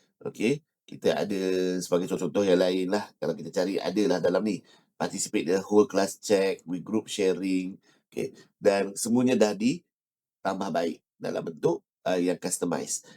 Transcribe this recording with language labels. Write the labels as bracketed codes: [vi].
[ms] Okay, kita ada sebagai contoh-contoh yang lain lah. Kalau kita cari, ada lah dalam ni. [en] Participate the whole class check, with group sharing. [ms] Okay, dan semuanya dah ditambah baik dalam bentuk yang customize.